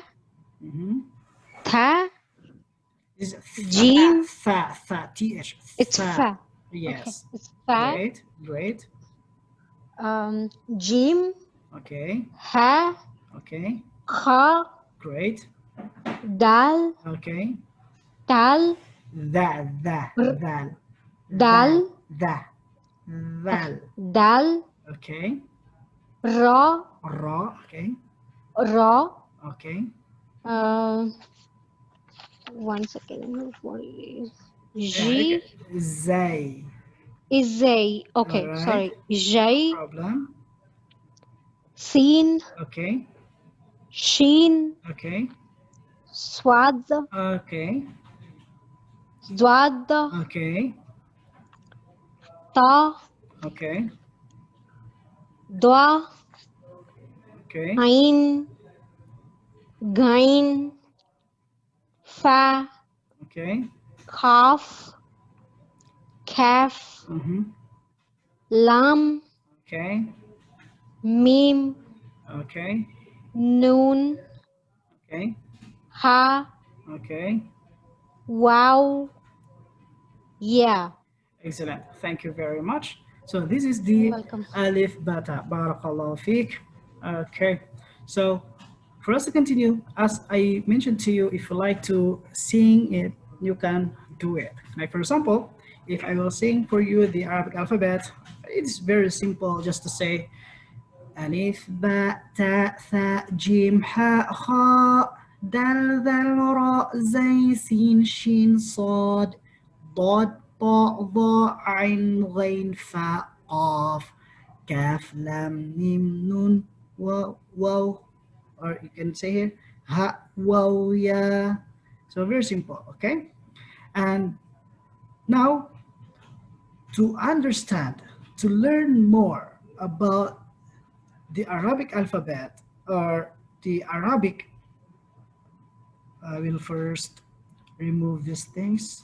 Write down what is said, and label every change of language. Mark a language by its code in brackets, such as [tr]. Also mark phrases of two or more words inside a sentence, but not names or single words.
[ar] Mm-hmm. Tha, [en] Is [ar] Jim. th. [en] It's [ar] Tha. Fa. Okay. [en] Yes. It's Fa. Great. Great. [ar] Jim, [en] Okay. [ar] Ha, [en] Okay. [ar] Kha, [en] Great. [ar] Dal, [en] Okay. [ar] Tal, R, Dal. Dal. Da. [en] Okay. [ar] Val. Dal, [en] Okay. [ar] Ra, Raw. Okay. Ra. [en] Okay. Um, one second. Yeah. Okay. J [ar] Zay. [en] is A. All Okay, right. sorry. J, Problem. [ar] Sin, [en] Okay. [ar] Shin, [en] Okay. [ar] Swad, [en] Okay. [ar] Zwad, [en] Okay. [ar] Ta, [en] Okay. [ar] Dwa, [en] Okay. [ar] Ain, Gain, Fa, [en] Okay. [ar] Kaf, Kaf, Mm-hmm. Lam, [en] Okay. [ar] Mim, [en] Okay. [ar] Noon, [en] Okay. [ar] Ha, [en] Okay. Wow, Yeah. Excellent. Thank you very much. So this is You're the welcome. [ar] ألف بتا باركالله فيك. Okay. [en] So for us to continue, as I mentioned to you, if you like to sing it, you can do it. Like for example, if I will sing for you the Arabic alphabet, it's very simple just to say [ar] ألف باء تاء ثاء جيم حاء خاء دال ذال راء زي سين شين صاد ضاد طاء ظاء عين غين فاء قاف كاف لام ميم نون واو, [en] or you can say here [ar] هاء واو ياء. [en] So very simple. Okay. And now, to understand, to learn more about the Arabic alphabet, or the Arabic, I will first remove these things.